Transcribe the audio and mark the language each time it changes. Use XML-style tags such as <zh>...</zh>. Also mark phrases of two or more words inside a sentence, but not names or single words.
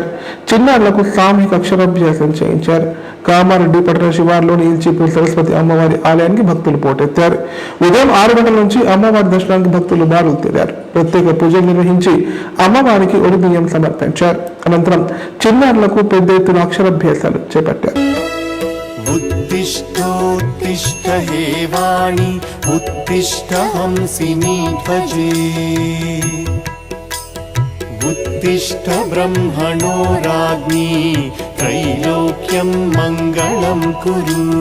<te>చిన్నారులకు సామూహిక అక్షరాభ్యాసం చేయించారు. కామారెడ్డి పట్టణ శివార్లోని ఇల్చీపూర్ సరస్వతి అమ్మవారి ఆలయానికి భక్తులు పోటెత్తారు. ఉదయం 6 గంటల నుంచి అమ్మవారి దర్శనానికి భక్తులు బారులు తీరారు. ప్రత్యేక పూజలు నిర్వహించి అమ్మవారికి ఒడి బియ్యం సమర్పించారు. అనంతరం చిన్నారులకు పెద్ద ఎత్తున అక్షరాభ్యాసాలు చేపట్టారు.</te> <sa>उत्तिष्ठ हे वाणी उत्तिष्ठ हंसिनी ध्वजे उत्तिष्ठ ब्रह्मणो राज्ञी त्रैलोक्यं मङ्गलं कुरु</sa>